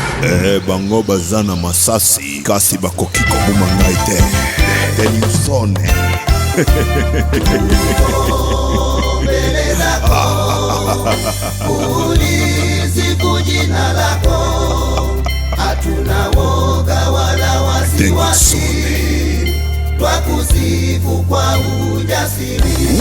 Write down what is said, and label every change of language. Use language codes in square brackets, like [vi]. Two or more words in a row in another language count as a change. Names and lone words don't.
[ln] Bango bazana masasi kasi bakoki koboma ngai te. Denilson [sw] Ulizi kujina lako, hatuna woga wala wasiwasi, twakusifu kwa ujasiri.